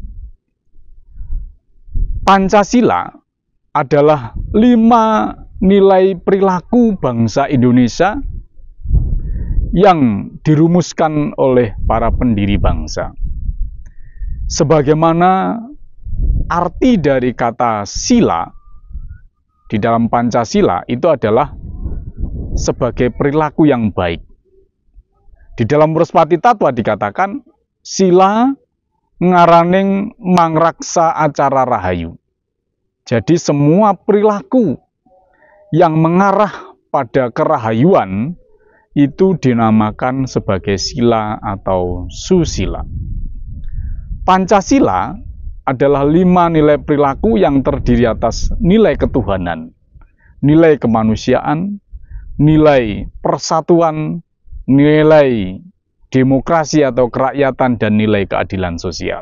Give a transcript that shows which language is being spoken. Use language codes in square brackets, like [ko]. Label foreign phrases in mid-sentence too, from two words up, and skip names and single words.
[id] Pancasila adalah 5 nilai perilaku bangsa Indonesia yang dirumuskan oleh para pendiri bangsa. Sebagaimana arti dari kata sila di dalam Pancasila itu adalah sebagai perilaku yang baik. Di dalam Mruspati Tatwa dikatakan, [kaw] sila ngaraning mangraksa acara rahayu. [id] Jadi semua perilaku yang mengarah pada kerahayuan itu dinamakan sebagai sila atau susila. Pancasila adalah 5 nilai perilaku yang terdiri atas nilai ketuhanan, nilai kemanusiaan, nilai persatuan, nilai demokrasi atau kerakyatan, dan nilai keadilan sosial.